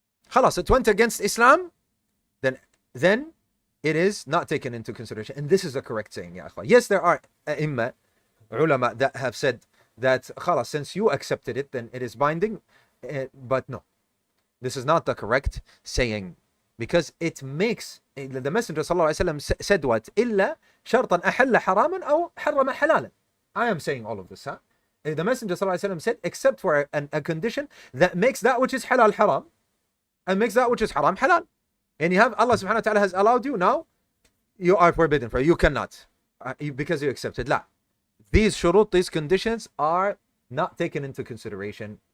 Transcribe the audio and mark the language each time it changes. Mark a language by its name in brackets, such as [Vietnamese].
[English] خلاص, it went against Islam, then it is not taken into consideration. And this is the correct saying, ya akhwa. Yes, there are ulama that have said that خلاص, since you accepted it, then it is binding. But no, this is not the correct saying, because it makes, the Messenger sallallahu alaihi wasallam said what? [Arabic] إلا شرطا أحل حراما أو حرم حلالا. [English] I am saying all of this, huh? The Messenger sallallahu alaihi wasallam said, except for a condition that makes that which is halal haram, and makes that which is haram halal. And you have, Allah subhanahu wa ta'ala has allowed you, now you are forbidden for, you cannot, because you accepted. La. These shurut, these conditions are not taken into consideration.